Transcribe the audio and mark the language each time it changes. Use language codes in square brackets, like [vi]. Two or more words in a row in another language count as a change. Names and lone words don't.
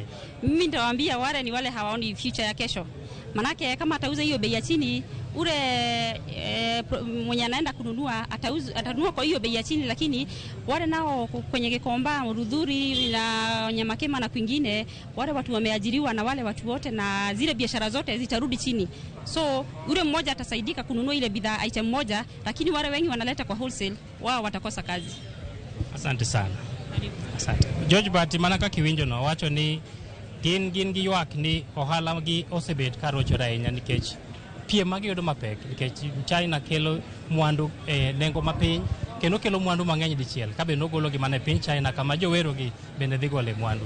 [sw] Mimi nitawaambia wale ni wale hawaoni future ya kesho. Manake kama atauza hiyo bei ya chini, ule mwenye anaenda kununua atanunua kwa hiyo bei ya chini, lakini wale nao kwenye Gikomba, Murudhuri na Nyamakema na kwingine, wale watu wameajiriwa na wale watu wote, na zile biashara zote zitarudi chini. So ule mmoja atasaidika kununua ile bidhaa item moja, lakini wale wengi wanaleta kwa wholesale, wao watakosa kazi. Asante sana. Asante. [luo] George Bati manaka kiwinjo no wacho ni gin gi ywak ni ohala gi osebet karochore ahinya nikech piem magi yudo mapek, nikech China kelo mwandu nengo mapiny kendo kelo mwandu mang'eny dichiel, kabe nogolo gi mane piny China kama jowero gi bende dhi gole mwandu.